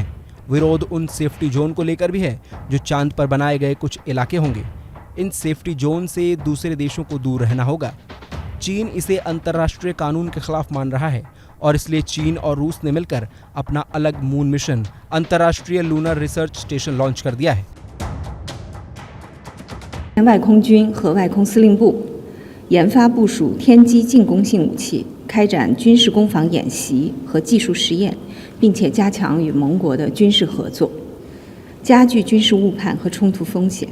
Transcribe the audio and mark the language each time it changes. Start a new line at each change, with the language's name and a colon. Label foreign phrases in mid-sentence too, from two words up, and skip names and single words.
Hindi: विरोध उन
English: safety zone
Hindi: को लेकर भी है जो चांद पर बनाए गए कुछ इलाके होंगे। इन
English: safety zone
Hindi: से दूसरे देशों को दूर रहना होगा। चीन इसे अंतर्राष्ट्रीय कानून के खिलाफ मान रहा है और इसलिए चीन और रूस ने मिलकर अपना अलग
English: moon mission
Hindi: अंतर्राष्ट्रीय लूनर रिसर्च स्टेशन लॉन्च कर दिया है।
Chinese: 外空军和外空司令部研发部署天基进攻性武器，开展军事攻防演习和技术实验，并且加强与盟国的军事合作，加剧军事误判和冲突风险。